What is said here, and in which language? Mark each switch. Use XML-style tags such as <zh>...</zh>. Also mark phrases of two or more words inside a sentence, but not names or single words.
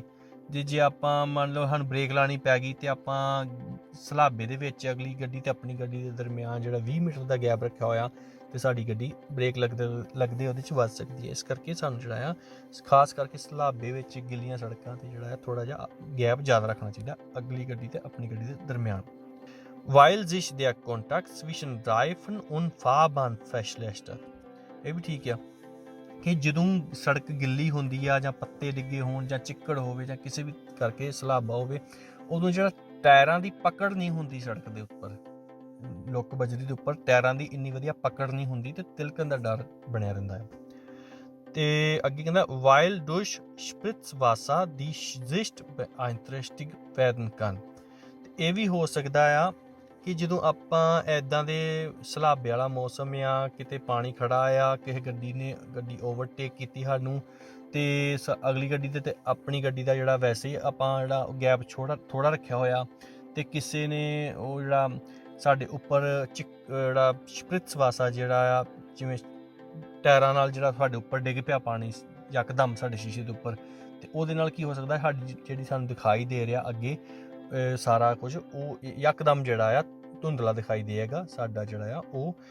<pa>ਜੇ ਆਪਾਂ ਮੰਨ ਲਓ ਸਾਨੂੰ ਬ੍ਰੇਕ ਲਾਣੀ ਪੈ ਗਈ ਤੇ ਆਪਾਂ ਸਲਾਬੇ ਦੇ ਵਿੱਚ ਅਗਲੀ ਗੱਡੀ ਤੇ ਆਪਣੀ ਗੱਡੀ ਦੇ ਦਰਮਿਆਨ ਜਿਹੜਾ 20 ਮੀਟਰ ਦਾ ਗੈਪ ਰੱਖਿਆ ਹੋਇਆ, ਤੇ ਸਾਡੀ ਗੱਡੀ ਬ੍ਰੇਕ ਲੱਗਦੇ ਉਹਦੇ 'ਚ ਵੱਜ ਸਕਦੀ ਹੈ। ਇਸ ਕਰਕੇ ਸਾਨੂੰ ਜਿਹੜਾ ਆ ਖਾਸ ਕਰਕੇ ਸਲਾਬੇ ਵਿੱਚ ਗਿੱਲੀਆਂ ਸੜਕਾਂ ਤੇ ਜਿਹੜਾ ਆ ਥੋੜਾ ਜਿਹਾ ਗੈਪ ਜ਼ਿਆਦਾ ਰੱਖਣਾ ਚਾਹੀਦਾ ਅਗਲੀ ਗੱਡੀ ਤੇ ਆਪਣੀ ਗੱਡੀ ਦੇ ਦਰਮਿਆਨ।</pa> <de>Weil sich der Kontakt zwischen Reifen und Fahrbahn verschlechtert,</de> <pa>ਇਹ ਵੀ ਠੀਕ ਆ ਕਿ ਜਦੋਂ ਸੜਕ ਗਿੱਲੀ ਹੁੰਦੀ ਆ ਜਾਂ ਪੱਤੇ ਡਿੱਗੇ ਹੋਣ ਜਾਂ ਚਿੱਕੜ ਹੋਵੇ ਜਾਂ ਕਿਸੇ ਵੀ ਕਰਕੇ ਸਲਾਬਾ ਹੋਵੇ, ਉਦੋਂ ਜਿਹੜਾ ਟਾਇਰਾਂ ਦੀ ਪਕੜ ਨਹੀਂ ਹੁੰਦੀ ਸੜਕ ਦੇ ਉੱਪਰ, ਲੁੱਕ ਬਜਰੀ ਦੇ ਉੱਪਰ ਟਾਇਰਾਂ ਦੀ ਇੰਨੀ ਵਧੀਆ ਪਕੜ ਨਹੀਂ ਹੁੰਦੀ ਤੇ ਤਿਲਕਣ ਦਾ ਡਰ ਬਣਿਆ ਰਹਿੰਦਾ ਹੈ। ਤੇ ਅੱਗੇ ਕਹਿੰਦਾ</pa> <de>weil durch Spritzwasser die Sicht beeinträchtigt werden kann,</de> <pa>ਇਹ ਵੀ ਹੋ ਸਕਦਾ ਆ ਕਿ ਜਦੋਂ ਆਪਾਂ ਇੱਦਾਂ ਦੇ ਸਲਾਬੇ ਵਾਲਾ ਮੌਸਮ ਆ, ਕਿਤੇ ਪਾਣੀ ਖੜਾ ਆ, ਕਿਸੇ ਗੱਡੀ ਓਵਰਟੇਕ ਕੀਤੀ ਸਾਨੂੰ, ਤੇ ਅਗਲੀ ਗੱਡੀ ਤੇ ਆਪਣੀ ਗੱਡੀ ਦਾ ਜਿਹੜਾ ਵੈਸੇ ਹੀ ਆਪਾਂ ਜਿਹੜਾ ਗੈਪ ਥੋੜਾ ਰੱਖਿਆ ਹੋਇਆ, ਤੇ ਕਿਸੇ ਨੇ ਉਹ ਜਿਹੜਾ ਸਾਡੇ ਉੱਪਰ ਜਿਹੜਾ ਸਪ੍ਰਿਟਸਵਾਸਾ ਜਿਹੜਾ ਆ, ਜਿਵੇਂ ਟਾਇਰਾਂ ਨਾਲ ਜਿਹੜਾ ਸਾਡੇ ਉੱਪਰ ਡਿੱਗ ਪਿਆ ਪਾਣੀ ਯਕਦਮ ਸਾਡੇ ਸ਼ੀਸ਼ੇ ਦੇ ਉੱਪਰ, ਤੇ ਉਹਦੇ ਨਾਲ ਕੀ ਹੋ ਸਕਦਾ, ਸਾਡੀ ਜਿਹੜੀ ਸਾਨੂੰ ਦਿਖਾਈ ਦੇ ਰਿਹਾ ਅੱਗੇ ਸਾਰਾ ਕੁਝ ਉਹ ਯਕਦਮ ਜਿਹੜਾ ਆ ਧੁੰਦਲਾ ਦਿਖਾਈ ਦੇਗਾ, ਸਾਡਾ ਜਿਹੜਾ ਆ ਉਹ</pa>